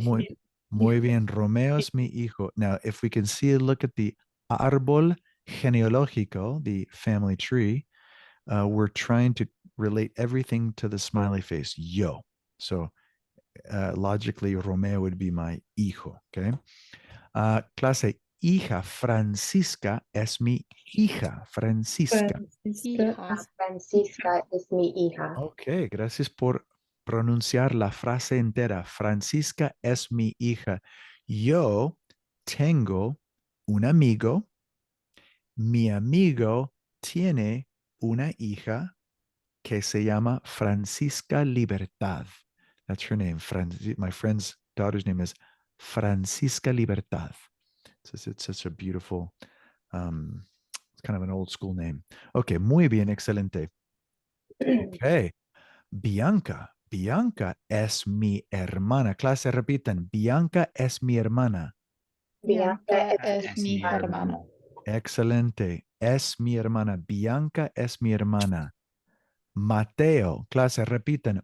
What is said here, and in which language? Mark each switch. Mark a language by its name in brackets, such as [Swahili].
[Spanish] Muy, muy bien. Romeo es mi hijo. [English] Now, if we can see a look at the árbol genealógico, the family tree, we're trying to relate everything to the smiley face, yo. So logically, Romeo would be my hijo, okay? [Spanish] Clase, hija, Francisca es mi hija, Francisca. Hija. Francisca es mi hija. Ok, gracias por pronunciar la frase entera. Francisca es mi hija. Yo tengo un amigo. Mi amigo tiene una hija que se llama Francisca Libertad. [English] That's her name. My friend's daughter's name is Francisca Libertad. It's such a beautiful, it's kind of an old school name. [Spanish] Okay, muy bien, excelente. Okay, Bianca. Bianca es mi hermana. Clase, repitan. Bianca es mi hermana. Bianca es mi hermana. Excelente. Es mi hermana. Bianca es mi hermana. Mateo. Clase, repitan.